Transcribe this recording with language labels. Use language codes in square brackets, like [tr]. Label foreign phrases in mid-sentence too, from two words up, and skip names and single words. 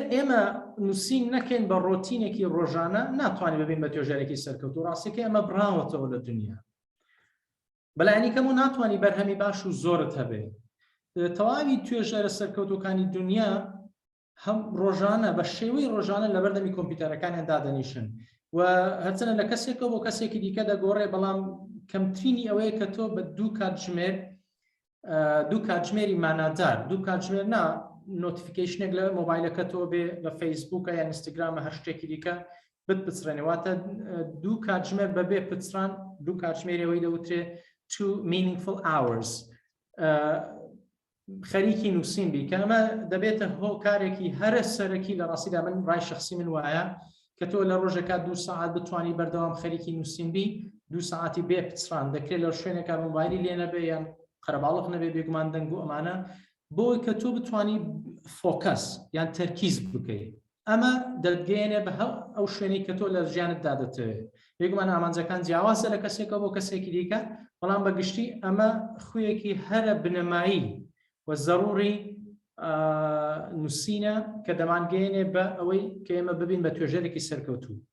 [ckb] ئێمە نووسین نەکەین بە ڕۆتینێکی ڕۆژانە ناتوانین ببین بە توێژەرێکی سەرکەوت و ڕاستیکە ئەمە بڕاوەتەوە لە دنیا بەلایەنی کەم و ناتوانانی بەرهەمی باش و زۆرت هەبێ تەواوی توێژەرە سەرکەوتوەکانی دنیا هەم ڕۆژانە بە شێوەی ڕۆژانە لە بەردەمی کۆمپیوتەرەکانیان دادەنیشن و هەرچەنە لە کەسێکەوە بۆ کەسێکی دیکە دەگۆڕێ بەڵام کەمترینی ئەوەیە کە تۆ بە دوو کاتژمێری مانادار دوو کاتژمێر نا نۆتیفیکیشنێک لە مۆبایلەکە تۆ بێ لە فەیسبووکە یان ئینستاگرامە هەر شتێکی دیکە بپچڕێنێواتە دوو کاتژمێر بەبێ پچران دوو کاتژمێرەوەی دەوترێ [en] two meaningful hours [ckb] خەریکی نووسین بی کە ئەمە دەبێتە هۆکارێکی هەرە سەرەکی لە ڕاستیدا من ڕای شخصی من وایە کە تۆ لە ڕۆژێکا 2 ساعت بتوانی بەردەوام خەریکی نووسین بی 2 ساعتی بێ پچران دەکرێت لە شوێنێکا مۆبایلی لێ نەبێ یان قەرەباڵق نەبێ بێگومان دەنگ و ئەمانە بۆی کە تۆ بتوانی فۆکەس یان تەرکیز بکەیت ئەمە دەتگەێنێ بە ئەو شوێنەی کە تۆ لە ژیانتدا دەتەوێت بێگومان ئامانجەکان جیاوازە لە کەسێکە بۆ کەسێکی دیکە بەڵام بەگشتی ئەمە خویەکی هەرە بنەمایی و ضروری نووسینە کە دەمانگەێنێ بە ئەوەی کە ئێمە ببین بە توێژەرێکی سەرکەوتوو